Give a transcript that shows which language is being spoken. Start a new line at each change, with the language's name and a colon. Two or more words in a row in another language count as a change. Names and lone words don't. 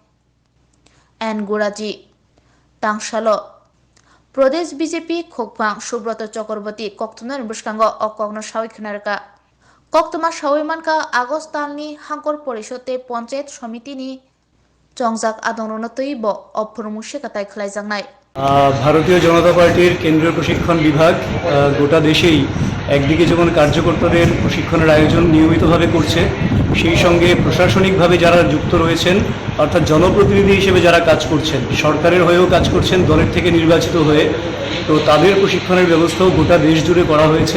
Kok Borok: एन गुराजी तांगशालो प्रदेश बीजेपी खोकफां सुब्रत चक्रवर्ती कोक्तमा बुस्कांगो और ककनो सावै खनारका कोक्तमा सावैमानका आगस्ट दाननि हांकर परिषदे पंचायत समितिनि चंगजाक आदंरनो तैबो और फुरुंगमु शिकाथाय खलायजांनाय
Bangla: ভারতীয় জনতা পার্টির কেন্দ্রীয় প্রশিক্ষণ বিভাগ গোটা দেশেই একদিকে যেমন কার্যকর্তাদের প্রশিক্ষণের আয়োজন নিয়মিতভাবে করছে, সেই সঙ্গে প্রশাসনিকভাবে যারা যুক্ত রয়েছেন অর্থাৎ জনপ্রতিনিধি হিসেবে যারা কাজ করছেন, সরকারের হয়েও কাজ করছেন, দলের থেকে নির্বাচিত হয়ে, তো তাদের প্রশিক্ষণের ব্যবস্থাও গোটা দেশ জুড়ে করা হয়েছে।